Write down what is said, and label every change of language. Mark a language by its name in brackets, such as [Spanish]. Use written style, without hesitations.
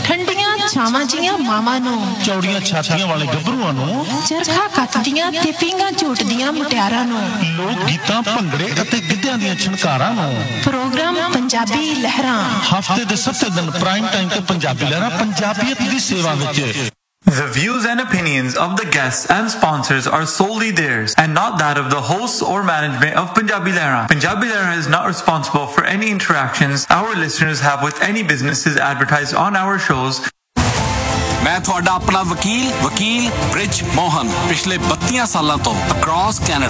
[Punjabi] ਠੰਡੀਆਂ ਛਾਵਾਂ ਜੀਆਂ ਮਾਵਾਂ ਨੂੰ, ਚੌੜੀਆਂ ਛਾਤੀਆਂ ਵਾਲੇ ਗੱਭਰੂਆਂ ਨੂੰ, ਚਰਖਾ ਕੱਤਦੀਆਂ ਤੇ ਪੀਂਘਾਂ ਝੂਟਦੀਆਂ ਮੁਟਿਆਰਾਂ ਨੂੰ, ਲੋਕ ਗੀਤਾਂ ਭੰਗੜੇ ਅਤੇ ਗਿੱਧਿਆਂ ਦੀਆਂ ਛਣਕਾਰਾਂ ਨੂੰ, ਪ੍ਰੋਗਰਾਮ ਪੰਜਾਬੀ ਲਹਿਰਾਂ ਹਫ਼ਤੇ ਦੇ 7 ਦਿਨ ਪ੍ਰਾਈਮ ਟਾਈਮ ਤੇ ਪੰਜਾਬੀ ਲਹਿਰਾਂ ਪੰਜਾਬੀਅਤ ਦੀ ਸੇਵਾ ਵਿੱਚ। [English] The views and opinions of the guests and sponsors are solely theirs and not that of the hosts or management of Punjabi Lehra. Punjabi Lehra is not responsible for any interactions our listeners have with any businesses advertised on our shows. [Punjabi] ਮੈਂ ਤੁਹਾਡਾ ਆਪਣਾ ਵਕੀਲ bridge Mohan ਪਿਛਲੇ 32 ਸਾਲਾਂ ਤੋਂ across Canada.